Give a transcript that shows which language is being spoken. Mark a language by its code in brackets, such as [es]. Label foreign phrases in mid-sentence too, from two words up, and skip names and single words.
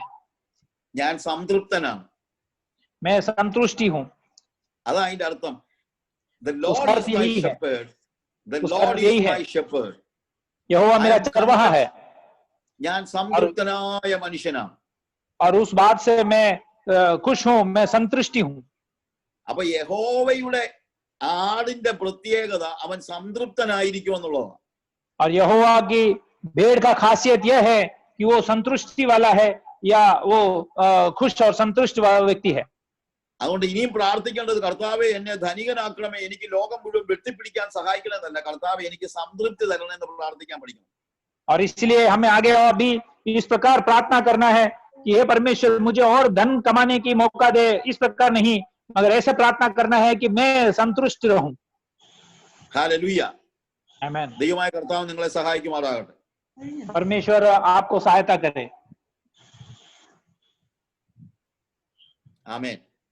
[ml] ഞാൻ സംതൃപ്തനാണ്, [hi] मैं संतुष्टि हूं। [ml] അതാ അതിന്റെ അർത്ഥം. [en] The Lord [hi] उसका [en] is [hi] अर्थ [en] my [hi] यही है। [en] shepherd. The [hi] उसका [en] Lord [hi] अर्थ [en] is [hi] यही है। [en] my shepherd. [hi] यहोवा मेरा चरवाहा है। [ml] ഞാൻ സംതൃപ്തനായ മനുഷ്യനാണ്. [hi] और उस बात से मैं खुश हूं, मैं संतुष्टि हूं। [ml] അപ്പൊ യഹോവയുടെ ആടിന്റെ പ്രത്യേകത അവൻ സംതൃപ്തനായിരിക്കും എന്നുള്ളതാണ്. [hi] और यहोवा की भेड़ का खासियत यह है कि वो संतुष्टि वाला है या वो खुश और संतुष्ट वाला व्यक्ति है। [ml] അതുകൊണ്ട് ഇനിയും പ്രാർത്ഥിക്കേണ്ടത് കർത്താവെ എന്നെ ധനികനാക്കണമേ, എനിക്ക് ലോകം മുഴുവൻ വെട്ടിപ്പിടിക്കാൻ സഹായിക്കണമെന്നല്ല, കർത്താവെ എനിക്ക് സംതൃപ്തി തരണമെന്ന് പ്രാർത്ഥിക്കാൻ പഠിക്കണം. [hi] और इसलिए हमें आगे और भी इस प्रकार प्रार्थना करना है कि हे परमेश्वर मुझे और धन कमाने की मौका दे, इस प्रकार नहीं, मगर ऐसे प्रार्थना करना है कि मैं संतुष्ट रहूं। [ml] ഹല്ലേലൂയ. [hi] आमीन। [ml] ദൈവമായ കർത്താവ് നിങ്ങളെ സഹായിക്കുമാറാകട്ടെ. [hi] परमेश्वर आपको सहायता करे। [ml] ആമേൻ.